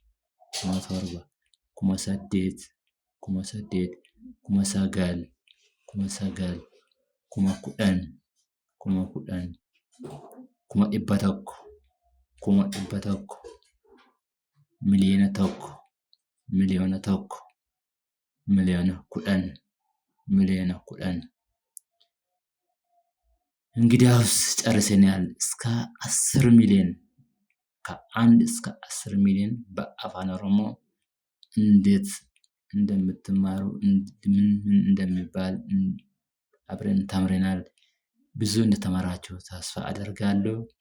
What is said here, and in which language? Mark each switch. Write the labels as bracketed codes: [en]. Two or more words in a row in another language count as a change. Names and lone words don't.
[om] kuma saddeet, kuma sagal, kuma kudhan, kuma dhibba tokko, miliyoona tokko, miliyoona kudhan. [am] እንግዲያውስ ጨርሰናል። እስከ 10 ሚሊዮን ከ1 እስከ 10 ሚሊዮን በአፋን ኦሮሞ እንዴት እንደምትማሩ ምን እንደሚባል አብረን ተምረናል። ብዙ እንደተማራችሁ ተስፋ አደርጋለሁ።